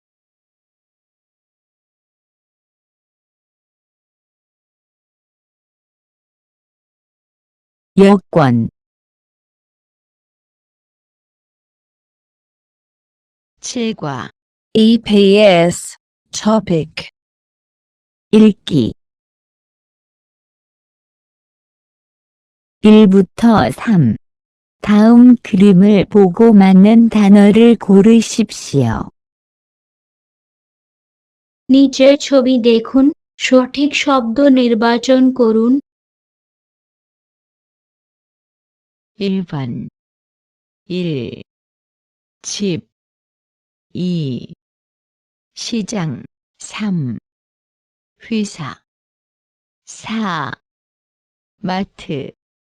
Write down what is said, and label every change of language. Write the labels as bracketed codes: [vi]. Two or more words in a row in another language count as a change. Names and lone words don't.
[ko] 여권 칠과 EPS topic 읽기 1부터 3 다음 그림을 보고 맞는 단어를 고르십시오. [bn] নিচের ছবি দেখুন, সঠিক শব্দ নির্বাচন করুন। [ko] 1번 1. 집 2. 시장 3. 회사 4. 마트